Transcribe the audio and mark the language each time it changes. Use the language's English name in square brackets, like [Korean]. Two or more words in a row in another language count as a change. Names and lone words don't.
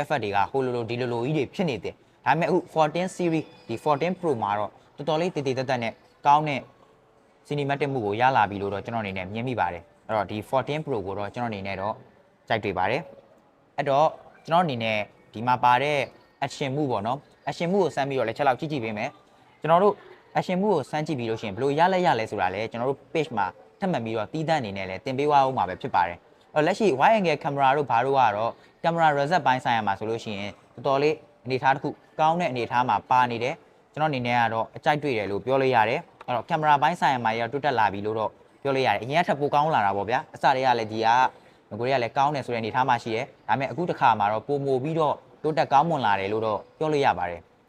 [Burmese] effect တွေကဟိုလိုဒီလိုကြီးတွေဖြစ်နေတယ်ဒါပေမဲ့အခု14 series ဒီ14 pro မှာတော့တော်တော်လေးတည်တည်တက်နဲ့ကောင်းတဲ့ cinematic မှုကိုရလာပြီလို့တော့ကျွန်တော်အနေနဲ့မြင်မိပါတယ်အဲ့တော့ဒီ14 pro ကိုတော့ကျွန်တော်အနေနဲ့တော့ ကြိုက်တွေ့ပါတယ်အဲ့တော့ကျွန်တော်အနေနဲ့ဒီမှာပါတဲ့ action မှုပေါ့နော် action မှုကိုစမ်းပြီးတော့လည်းချက်လောက်ကြည့်ပေးမယ်ကျွန်တော်တို့ action မှုကိုစမ်းကြည့်ပြီးလို့ရှိရင်ဘယ်လိုရလဲဆိုတာ လည်းကျွန်တော်တို့ page မှာထပ်မံပြီးတော့တီးသန့်အနေနဲ့လည်းတင်ပေးသွားအောင်မှာပဲဖြစ်ပါတယ်အဲ့တော့လက်ရှိ [English] wide angle camera [Burmese] တို့ဘာတို့ကတော့ [English] camera reset [Burmese] ပိုင်းဆိုင်ရာမှာဆိုလို့ရှိရင်တော်တော်လေးအနေအထားတစ်ခုကောင်းတဲ့အနေအထားမှာပါနေတယ်ကျွန်တော်အနေနဲ့ကတော့အကြိုက်တွေ့တယ်လို့ပြောလို့ရတယ်အဲ့တော့ camera ပိုင်းဆိုင်ရာမှာရတိုးတက်လာပြီလို့တော့ပြောလို့ရတယ်အရင်ကထပ်ပိုကောင်းလာတာပေါ့ဗျာအစတည်းကလည်းဒီကကိုရီးယားလည်းကောင်းတယ်ဆိုတဲ့အနေအထားမှာရှိတယ်ဒါပေမဲ့အခုတစ်ခါမှာတော့ပိုမိုပြီးတော့တိုးတက်ကောင်းမွန်လာတယ်လို့တော့ပြောလို့ရပါတယ်